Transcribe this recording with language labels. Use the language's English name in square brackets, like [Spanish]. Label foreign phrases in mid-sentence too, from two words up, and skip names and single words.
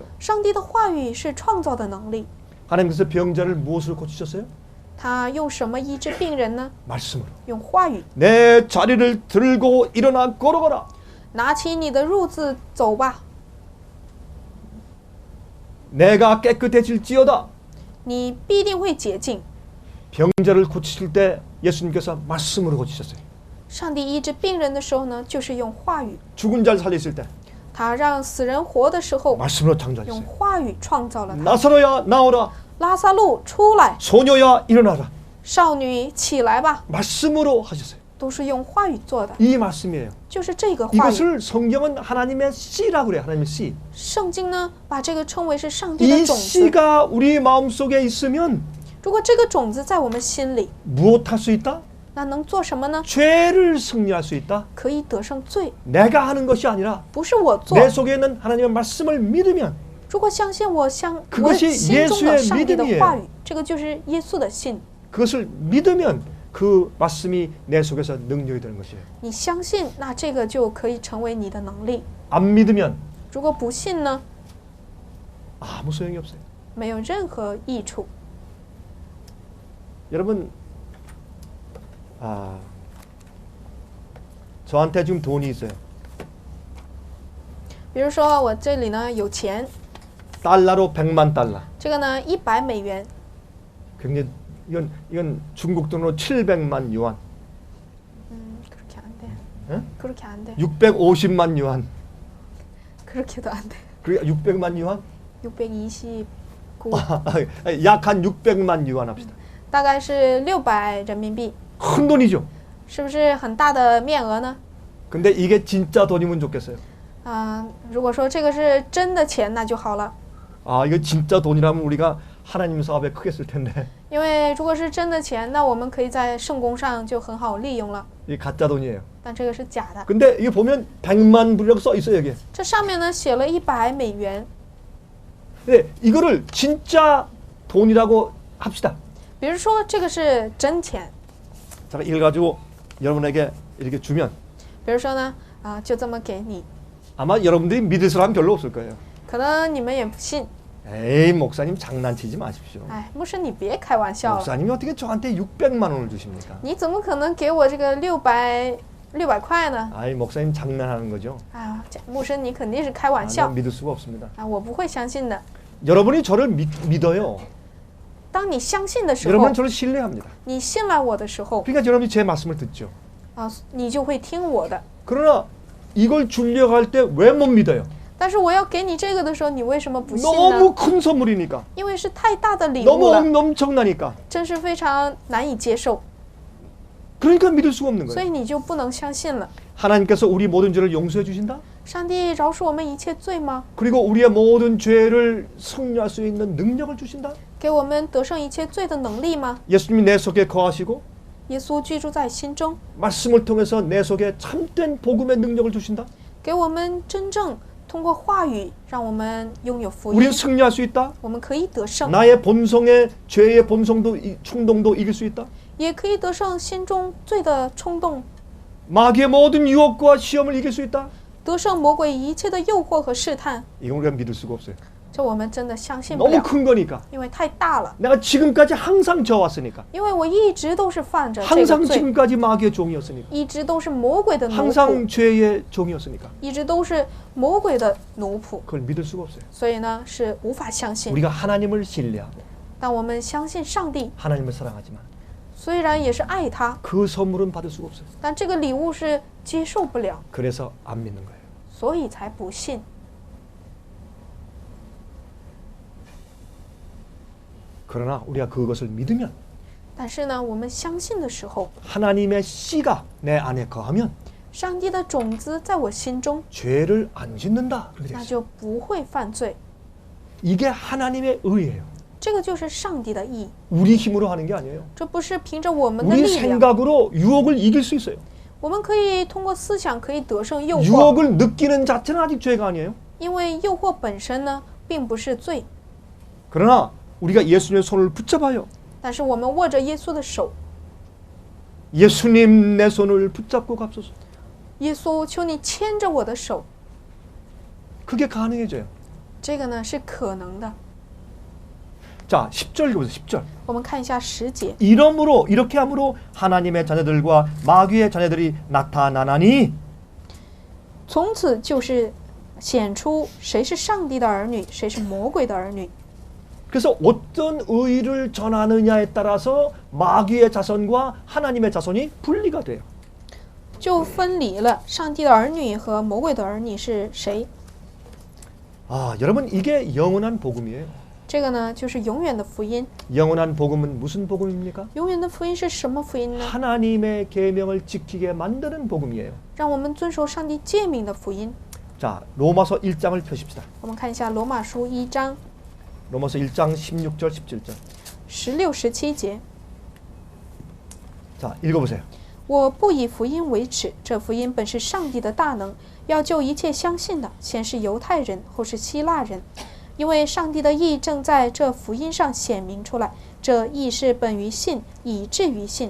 [Chinese] 上帝的话语是创造的能力。 [Korean] 하나님께서 병자를 무엇으로 고치셨어요? [Chinese] 他用什么医治病人呢？ [Korean] 말씀으로. [Chinese] 用话语。 [Korean] 내 자리를 들고 일어나 걸어가라. [Chinese] 拿起你的褥子走吧， [Korean] 내가 깨끗해질지어다. [Chinese] 你必定会洁净。 [Korean] 병자를 고치실 때 예수님께서 말씀으로 고치셨어요. [Chinese] 上帝医治病人的时候呢，就是用话语； [Korean] 죽은 자를 살리실 때 [Chinese] 他让死人活的时候， [Korean] 말씀으로 [Chinese] 用 [Korean] 창조하셨어요. [Chinese] 话语创造了他。 [Korean] 나사로야 나오라. [Chinese] 拉撒路出来， [Korean] 소녀야 일어나라. [Chinese] 少女起来吧， [Korean] 말씀으로 하셨어요. [Chinese] 都是用话语做的， [Korean] 이 말씀이에요. [Chinese] 就是这个话语。 [Korean] 이것을 성경은 하나님의 씨라고 그래요. 하나님의 씨. [Chinese] 圣经呢，把这个称为是上帝的 [Korean] 이 [Chinese] 种子。 [Korean] 씨가 우리 마음속에 있으면 [Chinese] 如果这个种子在我们心里， [Korean] 무엇할 수 있다? [Chinese] 那能做什么呢？ [Korean] 죄를 승리할 수 있다. [Chinese] 可以得胜罪， [Korean] 내가 하는 것이 아니라 [Chinese] 不是我做。 [Korean] 내 속에 있는 하나님의 말씀을 믿으면 [Chinese] 如果相信我心中 [Korean] 그것이 [Chinese] 的 [Korean] 예수의 [Chinese] 上帝的 [Korean] 믿음이에요. [Chinese] 话语，这个就是耶稣的信。 [Korean] 그것을 믿으면 그 말씀이 내 속에서 능력이 되는 것이에요. [Chinese] 你相信，那这个就可以成为你的能力。 [Korean] 안 믿으면 [Chinese] 如果不信呢， [Korean] 아무 소용이 없어요. [Chinese] 没有任何益处。 [Korean] 여러분, 저한테 지금 돈이 있어요. [Chinese] 比如说我这里呢有钱， [Korean] 달러로 100만 달러. [Chinese] 这个呢100美元， [Korean] 굉장히 이건 중국 돈으로 700만 유안, 그렇게 안 돼. 응? 그렇게 안 돼. 650만 유안. 그렇게도 안 돼. 그게 600만 유안? 629， 약 한 600만 유안 합시다. [Chinese] 大概是600人民币， [Korean] 큰 돈이죠. [Chinese] 是不是很大的面额呢？ [Korean] 근데 이게 진짜 돈이면 좋겠어요. [Chinese] 如果说这个是真的钱，那就好了。 [Korean] 이거 진짜 돈이라면 우리가 하나님 사업에 크게 쓸 텐데. [Chinese] 因为如果是真的钱，那我们可以在圣工上就很好利用了。 [Korean] 이게 가짜 돈이에요. [Chinese] 但这个是假的。 [Korean] 근데 이게 보면 100만 불이라고 써 있어요, 여기. [Chinese] 这上面呢写了100美元。 [Korean] 네, 이거를 진짜 돈이라고 합시다. [Chinese] 比如说这个是真钱， [Korean] 자, 이걸 가지고 여러분에게 이렇게 주면 [Chinese] 比如说呢，就这么给你， [Korean] 아마 여러분들이 믿을 사람 별로 없을 거예요. [Chinese] 可能你们也不信。 [Korean] 에이, 목사님 장난치지 마십시오. [Chinese] 哎，牧师你别开玩笑了， [Korean] 목사님이 어떻게 저한테 600만 원을 주십니까? [Chinese] 你怎么可能给我这个600块呢？ [Korean] 아이, 목사님 장난하는 거죠. [Chinese] 牧师你肯定是开玩笑 [Korean] 난 믿을 수가 없습니다. [Chinese] 我不会相信的。 [Korean] 여러분이 저를 믿어요. [Chinese] 当你相信的时候 [Korean] 여러분은 ， 저를 신뢰합니다. [Chinese] 你信赖我的时候， [Korean] 그러니까 여러분이 제 말씀을 듣죠. [Chinese] 你就会听我的。 [Korean] 그러나 이걸 주려고 할 때 왜 못 믿어요? [Chinese] 但是我要给你这个的时候，你为什么不信 [Korean] 너무 [Chinese] 呢？ [Korean] 큰 선물이니까. [Chinese] 因为是太大的礼物 [Korean] 너무 [Chinese] 了， [Korean] 엄청나니까. [Chinese] 真是非常难以接受， [Korean] 그러니까 믿을 수가 없는 [Chinese] 所 [Korean] 거예요. [Chinese] 以你就不能相信了。 [Korean] 하나님께서 우리 모든 죄를 용서해 주신다. [Chinese] 上帝饶恕我们一切罪吗？ [Korean] 그리고 우리의 모든 죄를 승리할 수 있는 능력을 주신다. [Chinese] 给我们得胜一切罪的能力吗？ [Korean] 예수님이 내 속에 거하시고 [Chinese] 耶稣居住在心中， [Korean] 말씀을 통해서 내 속에 참된 복음의 능력을 주신다. [Chinese] 给我们真正通过话语，让我们拥有福 [Korean] 우리는 [Chinese] 音， [Korean] 승리할 수 있다. [Chinese] 我们可以得胜， [Korean] 나의 본성의 죄의 본성도 충동도 이길 수 있다. [Chinese] 也可以得胜心中罪的冲动， [Korean] 마귀의 모든 유혹과 시험을 이길 수 있다. [Chinese] 得胜魔鬼一切的诱惑和试探。 [Korean] 이건 우리가 믿을 수가 없어요. [Chinese] 这我们真的相信不 [Korean] 너무 [Chinese] 了， [Korean] 큰 거니까. [Chinese] 因为太大了。 [Korean] 내가 지금까지 항상 져왔으니까. [Chinese] 因为我一直都是犯着这 [Korean] 항상 [Chinese] 个罪， [Korean] 지금까지 마귀의 종이었으니까. [Chinese] 一直都是魔鬼的奴仆， [Korean] 항상 죄의 종이었으니까. [Chinese] 一直都是魔鬼的奴仆， [Korean] 그걸 믿을 수가 없어요. [Chinese] 所以呢是无法相信。 [Korean] 우리가 하나님을 신뢰하고 [Chinese] 但我们相信上帝， [Korean] 하나님을 사랑하지만 [Chinese] 虽然也是爱他， [Korean] 그 선물은 받을 수가 없어요. [Chinese] 但这个礼物是接受不了， [Korean] 그래서 안 믿는 거예요. [Chinese] 所以才不信。 [Korean] 그러나 우리가 그것을 믿으면 [Chinese] 但是呢，我们相信的时候， [Korean] 하나님의 씨가 내 안에 거하면 [Chinese] 上帝的种子在我心中， [Korean] 죄를 안 짓는다. 그렇게 돼 [Chinese] 那 [Korean] 있어요. [Chinese] 就不会犯罪。 [Korean] 이게 하나님의 의예요. [Chinese] 这个就是上帝的义， [Korean] 우리 힘으로 하는 게 아니에요. [Chinese] 这不是凭着我们的 [Korean] 우리 [Chinese] 力量， [Korean] 생각으로 유혹을 이길 수 있어요. [Chinese] 我们可以通过思想可以得胜诱惑， [Korean] 유혹을 느끼는 자체는 아직 죄가 아니에요. [Chinese] 因为诱惑本身呢并不是罪， [Korean] 그러나 우리가 예수님의 손을 붙잡아요. [Chinese] 但是我们握着耶稣的手， [Korean] 예수님 내 손을 붙잡고 갑소서. [Chinese] 耶稣，求你牵着我的手， [Korean] 그게 가능해져요. [Chinese] 这个呢是可能的。 [Korean] 자, 10절 보세요. 10절. [Chinese] 我们看一下10节， [Korean] 이러므로 이렇게 함으로 하나님의 자녀들과 마귀의 자녀들이 나타나나니 [Chinese] 从此就是显出谁是上帝的儿女，谁是魔鬼的儿女。 [Korean] 그래서 어떤 의를 전하느냐에 따라서 마귀의 자손과 하나님의 자손이 분리가 돼요. [Chinese] 就分离了上帝的儿女和魔鬼的儿女是谁。 [Korean] 아, 여러분 이게 영원한 복음이에요. [Chinese] 这个呢就是永远的福音。 [Korean] 영원한 복음은 무슨 복음입니까? [Chinese] 永远的福音是什么福音呢？ [Korean] 하나님의 계명을 지키게 만드는 복음이에요. [Chinese] 让我们遵守上帝诫命的福音。 [Korean] 자, 로마서 1장을 펴십시다. [Chinese] 我们看一下罗马书1章 [Korean] 로마서 1장 16절 17절. [Chinese] 16、17节。 [Korean] 자, 읽어보세요. [Chinese] 我不以福音为耻，这福音本是上帝的大能，要救一切相信的，先是犹太人，后是希腊人。因为上帝的义正在这福音上显明出来，这义是本于信，以至于信。